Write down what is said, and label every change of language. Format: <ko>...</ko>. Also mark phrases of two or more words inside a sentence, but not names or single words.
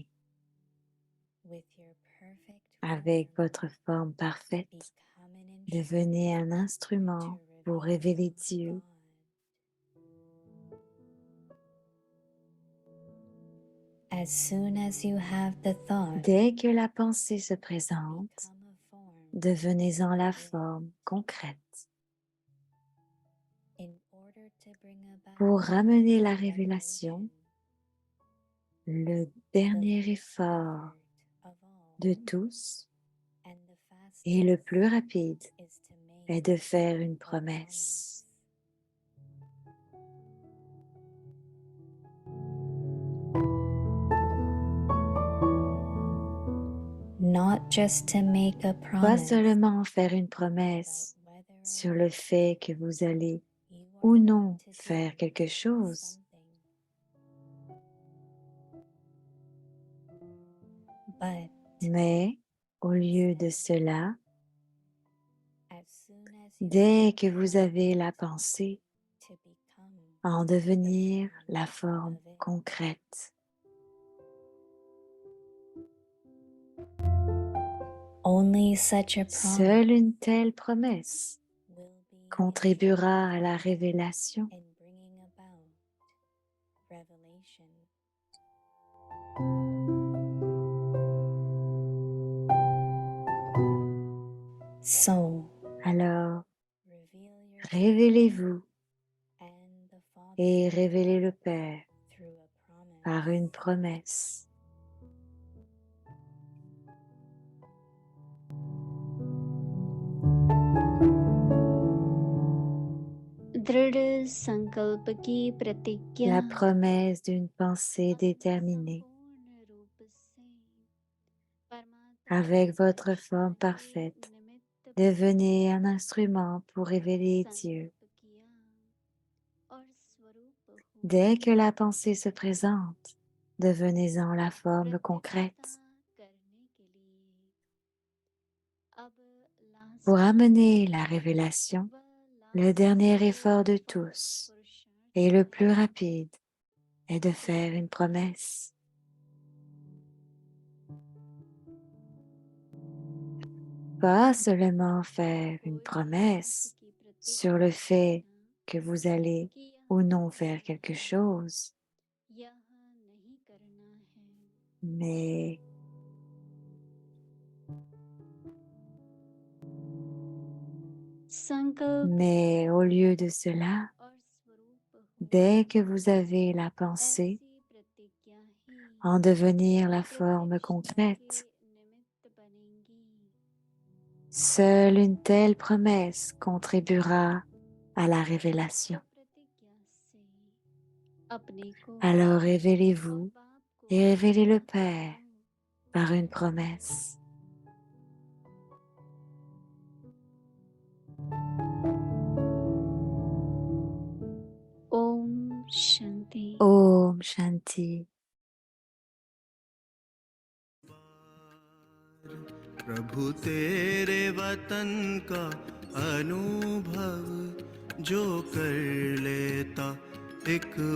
<en>with your perfect</en> <fr>avec votre forme parfaite. Devenez un instrument pour révéler Dieu.</fr> <en>As soon as you have the thought,</en> <fr>Dès que la pensée se présente,</fr> <en>become a form</en> <fr>devenez-en la forme concrète.</fr> <en>in order to bring about</en> <fr>Pour ramener la révélation, le dernier effort</fr> <en>of all,</en> <fr>de tous</fr> <en>and the fastest</en> <fr>et le plus rapide</fr> <en>is to make</en> <fr>est de faire une promesse.</fr> <en>not just to make a</en> <fr>Pas</fr> <en>promise</en> <fr>seulement faire une promesse</fr> <en>about whether or</en> <fr>sur le fait que vous allez</fr> <en>you are</en> <fr>ou</fr> <en>going</en> <fr>non</fr> <en>to do</en> <fr>faire quelque chose,</fr> <en>something, but</en> <fr>mais au lieu de cela,</fr> <en>as soon as you</en> <fr>dès que vous avez la pensée,</fr> <en>to become</en> <fr>en devenir la forme concrète.</fr> <en>only such a promise</en> <fr>Seule une telle promesse</fr> <en>will be</en> <fr>contribuera à la révélation.</fr> <en>in bringing about revelation. So</en> <fr>Alors,</fr> <en>reveal your</en> <fr>révélez-vous</fr> <en>and the Father</en> <fr>et révélez le Père</fr> <en>through a promise.</en> <fr>par une promesse.</fr> <hi>दृढ़ संकल्प की प्रतिज्ञा</hi> <fr>La promesse d'une pensée déterminée</fr> <hi>पूर्ण रूप से परमात्मा</hi> <fr>avec votre forme parfaite.</fr> <hi>निमित्त</hi> <fr>Devenez un instrument pour révéler Dieu.</fr> <hi>संकल्प किया और स्वरूप हो</hi> <fr>Dès que la pensée se présente, devenez-en la forme concrète.</fr> <hi>प्रत्यक्षता करने के लिए अब लास्ट</hi> <fr>Pour amener la révélation,</fr> <hi>व</hi> <fr>le dernier effort de tous</fr> <hi>पुरुषार्थ</hi> <fr>et le plus rapide est de faire une promesse. Pas seulement faire une promesse</fr> <hi>की</hi> <fr>sur le fait que vous allez</fr> <hi>प्रतिज्ञा</hi> <fr>ou non faire quelque chose,</fr> <hi>यह नहीं करना है</hi> <fr>mais</fr> <hi>संकल्प</hi> <fr>au lieu de cela,</fr> <hi>और स्वरूप हो</hi> <fr>dès que vous avez la pensée,</fr> <hi>ऐसी प्रतिज्ञा ही</hi> <fr>en devenir la forme concrète,</fr> <hi>के निमित्त बनेंगी</hi> <fr>seule une telle promesse contribuera à la révélation.</fr> <hi>प्रतिज्ञा से अपने को</hi> <fr>Alors révélez-vous</fr> <hi>बाप को</hi> <fr>et révélez le Père par une promesse.</fr> <hi>शांति। ओम शांति। प्रभु तेरे वतन का अनुभव जो कर लेता एक</hi>